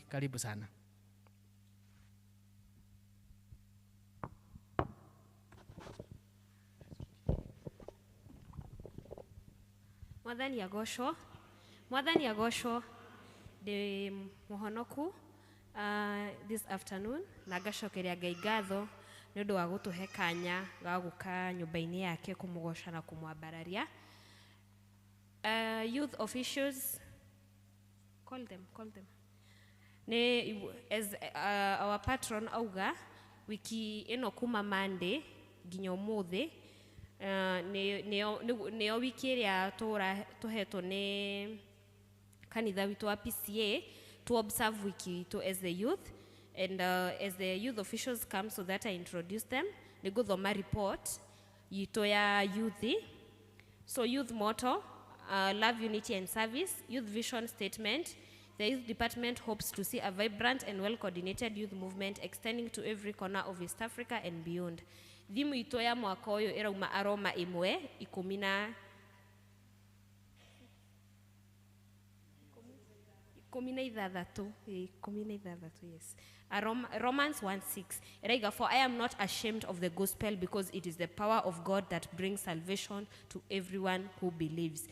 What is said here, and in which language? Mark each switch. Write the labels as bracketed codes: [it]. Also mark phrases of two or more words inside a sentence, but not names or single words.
[sw] Karibu sana. [ki] Mwathani agocwo ndi muhonoku [en] this afternoon, [ki] na ngacokeria Ngai ngatho ni undu wa gutuhe kanya ga guka nyumba-ini yake kumugoca na kumwambararia. [en] Youth officials, call them. As our patron [ki] auga, wiki ino kuma Monday nginya umuthi, neo wiki iria tuhetwo ni kanitha witu wa PCA [en] to observe wiki to as the youth, and as the youth officials come so that I introduce them, [ki] ni guthoma report yitu ya youth. [en] So youth motto, love, unity and service. Youth vision statement: the youth department hopes to see a vibrant and well-coordinated youth movement extending to every corner of East Africa and beyond. [ki] Thimu ito ya mwaka uyu irauma aroma 1:16, [en] yes. Romans 1:6. Eraiga, for I am not ashamed of the gospel, because it is the power of God that brings salvation to everyone who believes.